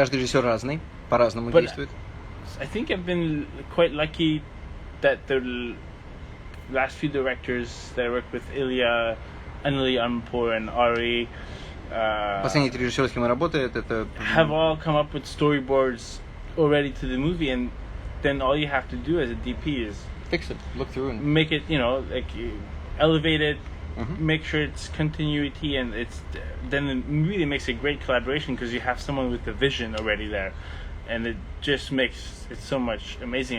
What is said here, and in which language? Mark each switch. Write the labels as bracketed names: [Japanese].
[Russian] Каждый режиссер разный, по-разному действует. [English] I think I've been quite lucky that the last few directors that I worked with, Илья Найшуллер and Ari, [Russian] последние 3 режиссера, с кем я работаю, это [English] have all come up with storyboards already to the movie, and then all you have to do as a DP is fix it, look through and make it, you know, like elevate it, make sure it's continuity, and then it really makes a great collaboration because you have someone with the vision already there, and it just makes it so much amazing.